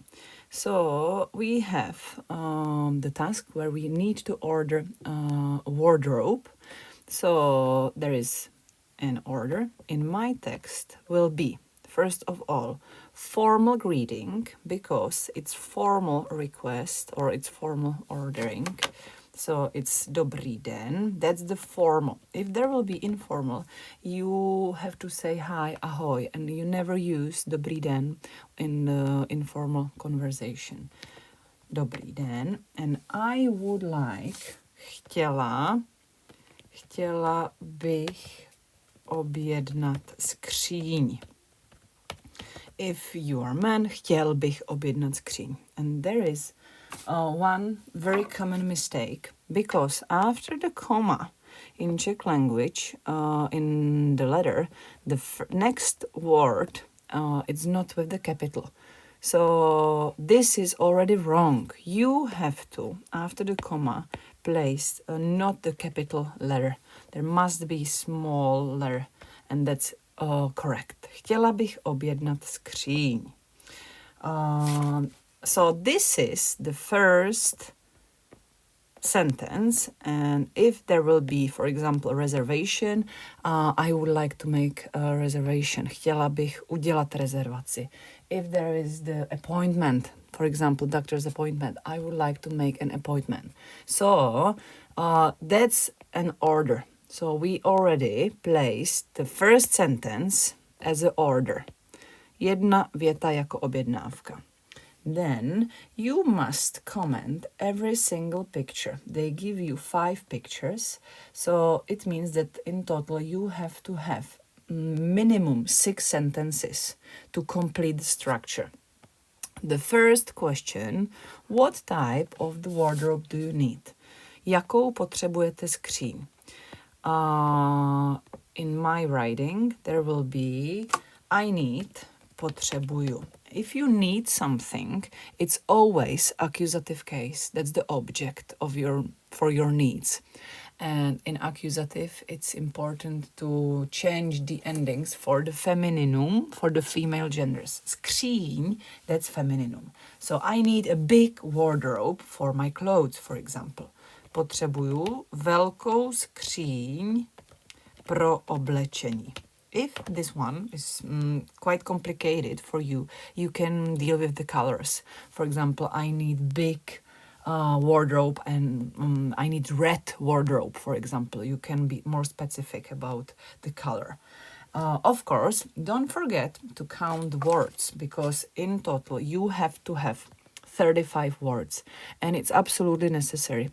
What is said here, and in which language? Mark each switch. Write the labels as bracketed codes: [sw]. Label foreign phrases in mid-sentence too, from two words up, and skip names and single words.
[en] So we have the task where we need to order a wardrobe. So there is an order. In my text will be, first of all, formal greeting, because it's formal request or it's formal ordering. So it's [cs] dobrý den, [en] that's the formal. If there will be informal, you have to say hi, ahoy, and you never use [cs] dobrý den [en] in the informal conversation. [cs] Dobrý den, [en] and I would like, [cs] chtěla bych objednat skříň. [en] If you are man, [cs] chtěl bych objednat skříň. [en] And there is one very common mistake, because after the comma in Czech language, in the letter, the next word it's not with the capital. So this is already wrong. You have to, after the comma, place not the capital letter. There must be small letter, and that's correct. [cs] Chtěla bych objednat skříň. [en] So this is the first sentence, and if there will be, for example, a reservation, I would like to make a reservation. [cs] Chtěla bych udělat rezervaci. [en] If there is the appointment, for example, doctor's appointment, I would like to make an appointment. So that's an order. So we already placed the first sentence as an order. [cs] Jedna věta jako objednávka. [en] Then you must comment every single picture. They give you 5 pictures, so it means that in total you have to have minimum 6 sentences to complete the structure. The first question, what type of the wardrobe do you need? [cs] Jakou potřebujete skříň? [en] In my writing, there will be I need, potřebuju. If you need something, it's always accusative case. That's the object of for your needs. And in accusative, it's important to change the endings for the femininum, for the female genders. Skříň, that's femininum. So I need a big wardrobe for my clothes, for example. [cs] Potřebuju velkou skříň pro oblečení. [en] If this one is quite complicated for you, you can deal with the colors. For example, I need big wardrobe, and I need red wardrobe, for example. You can be more specific about the color. Of course, don't forget to count the words, because in total you have to have 35 words, and it's absolutely necessary.